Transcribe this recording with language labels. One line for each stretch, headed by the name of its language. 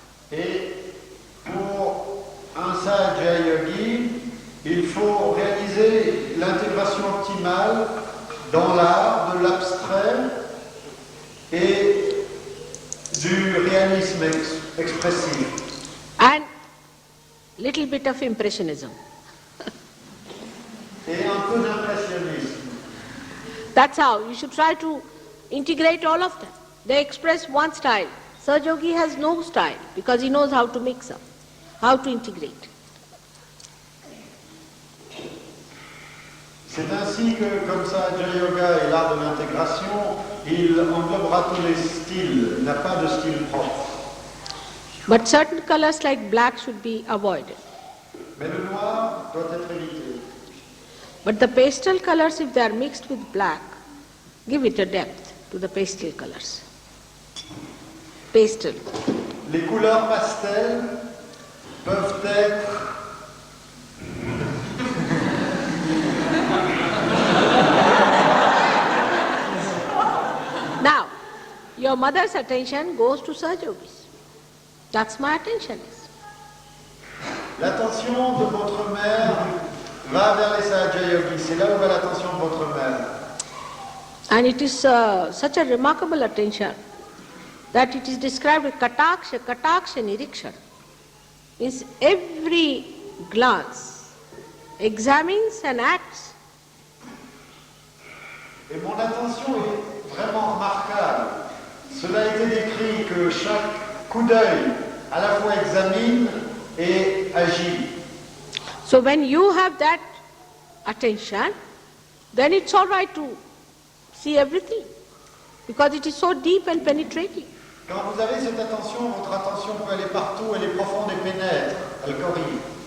French: Et pour un Sahaja yogi, il faut réaliser l'intégration optimale dans l'art de l'abstrait et du réalisme expressif.
English: And little bit of impressionism.
French: Et un peu d'impressionnisme.
English: That's how you should try to integrate all of them. They express one style. Sahaja has no style because he knows how to mix up, how to integrate.
French: C'est ainsi que, comme Sahaja Yoga est l'art de l'intégration, il englobera tous les styles, il n'a pas de style propre.
English: But certain colors like black should be avoided.
French: Mais le noir doit être évité.
English: But the pastel colors, if they are mixed with black, give it a depth to the pastel colors. Pastel.
French: Les couleurs pastel peuvent être
English: Now, your mother's attention goes to Sahaja. That's my attention.
French: l'attention de votre mère va vers les Sahaja Yogis. C'est là où va l'attention de votre mère.
English: And it is such a remarkable attention that it is described as kataksha, kataksha niriksha. Means every glance examines and acts.
French: Et mon attention est vraiment remarquable. Cela a été décrit que chaque coup d'œil à la fois examine et agit.
English: So when you have that attention, then it's all right to see everything because it is so deep and penetrating.
French: Quand vous avez cette attention, votre attention peut aller partout, elle est profonde et pénètre, elle corrige.